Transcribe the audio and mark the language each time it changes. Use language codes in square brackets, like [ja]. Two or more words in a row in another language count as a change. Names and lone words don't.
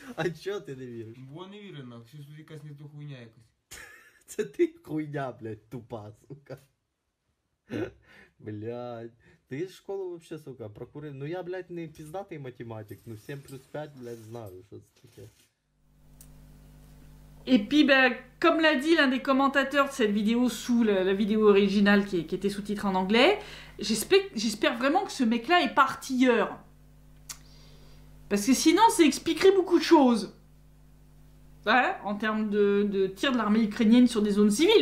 [uk] А чого ти не віриш? Бо не вірю нахуй, щось тут якась не то хуйня якась. Це ти хуйня, блядь, тупа, сука. Блядь. Ти з школу вообще, сука, прокурив. Ну я, блядь, [ru] не пиздатый математик. [uk] Ну 7 плюс 5, блядь, знаю, що це таке. [fr] Et puis, ben, comme l'a dit l'un des commentateurs de cette vidéo sous la vidéo originale qui était sous-titrée en anglais, j'espère vraiment que ce mec-là est partilleur. Parce que sinon, ça expliquerait beaucoup de choses. Ouais, en termes de tir de l'armée ukrainienne sur des zones civiles.